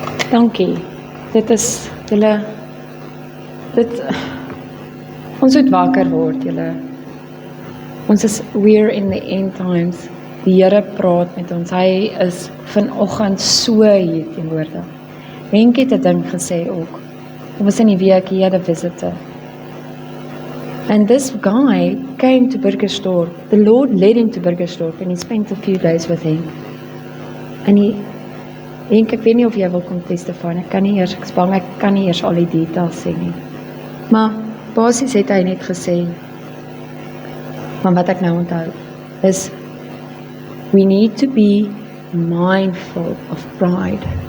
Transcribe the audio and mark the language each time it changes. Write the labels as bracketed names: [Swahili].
[Afrikaans] Dankie. Dit is julle ons moet wakker word julle. [English] We're in the end times. [Afrikaans] Die Here praat met ons. Hy is vanoggend so hier teenwoordig. Henk het 'n ding gesê ook. Dit was in die week, [English] he had a visitor. And this guy came to Burgersdorp. The Lord led him to Burgersdorp and he spent a few days with him. [Afrikaans] En Henk, ek weet nie of jy wil kom testify, ek kan nie eers al die details sê nie. Maar basies het hy net gesê, van wat ek nou onthou, is [English] we need to be mindful of pride.